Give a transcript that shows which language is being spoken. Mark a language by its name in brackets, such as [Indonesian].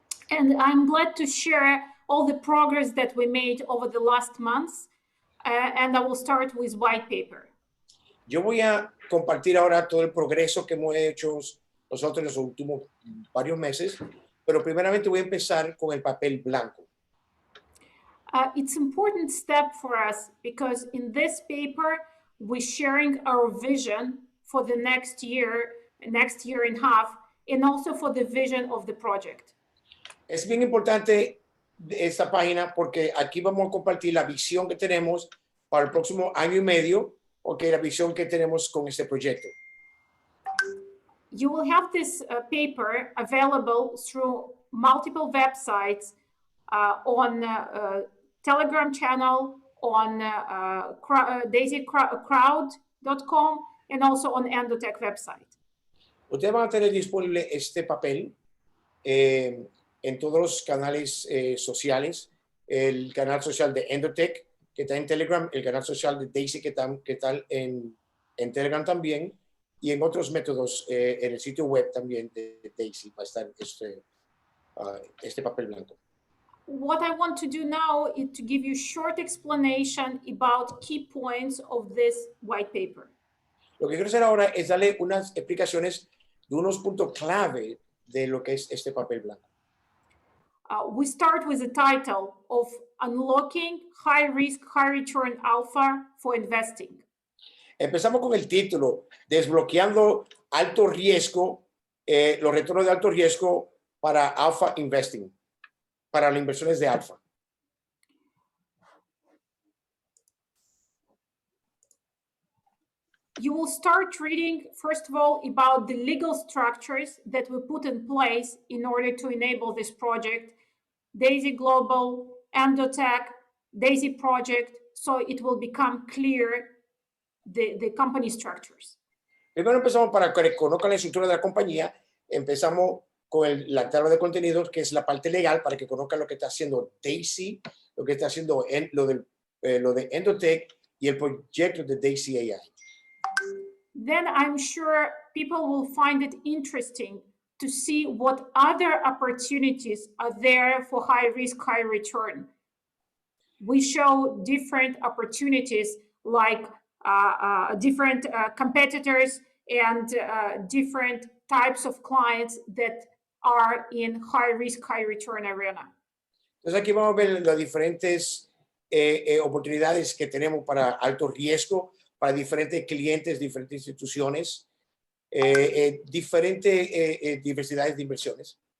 [English] And I'm glad to share all the progress that we made over the last months. And I will start with white paper. [Spanish] Yo voy a compartir ahora todo el progreso que hemos hecho nosotros en los últimos varios meses, pero primeramente voy a empezar con el papel blanco. [English] It's an important step for us because in this paper, we're sharing our vision for the next year and a half, and also for the vision of the project. [Spanish] Es bien importante esta página porque aquí vamos a compartir la visión que tenemos para el próximo año y medio, porque la visión que tenemos con este proyecto. [English] You will have this paper available through multiple websites on Telegram channel, on daisycrowd.com, and also on Endotech website. [Spanish] Ustedes van a tener disponible este papel en todos los canales sociales, el canal social de Endotech, que está en Telegram, el canal social de Daisy, que está en Telegram también, y en otros métodos en el sitio web también de Daisy va a estar este papel blanco. [English] What I want to do now is to give you short explanation about key points of this white paper. [Spanish] Lo que quiero hacer ahora es darle unas explicaciones de unos puntos clave de lo que es este papel blanco. [English] We start with the title of Unlocking High Risk, High Return Alpha for Investing. [Spanish] Empezamos con el título, Desbloqueando alto riesgo, los retornos de alto riesgo para Alpha Investing, para las inversiones de alfa. [English] You will start reading, first of all, about the legal structures that we put in place in order to enable this project, Daisy Global, Endotech, Daisy Project, so it will become clear the company structures. [Spanish] Primero empezamos para que conozcan la estructura de la compañía. Empezamos con la tabla de contenidos, que es la parte legal, para que conozcan lo que está haciendo Daisy, lo que está haciendo lo de Endotech y el proyecto de d.ai.sy. [English] Then I'm sure people will find it interesting to see what other opportunities are there for high risk, high return. We show different opportunities like different competitors and different types of clients that are in high risk, high return arena. [Spanish] Entonces aquí vamos a ver las diferentes oportunidades que tenemos para alto riesgo, para diferentes clientes, diferentes instituciones, diferentes diversidades de inversiones.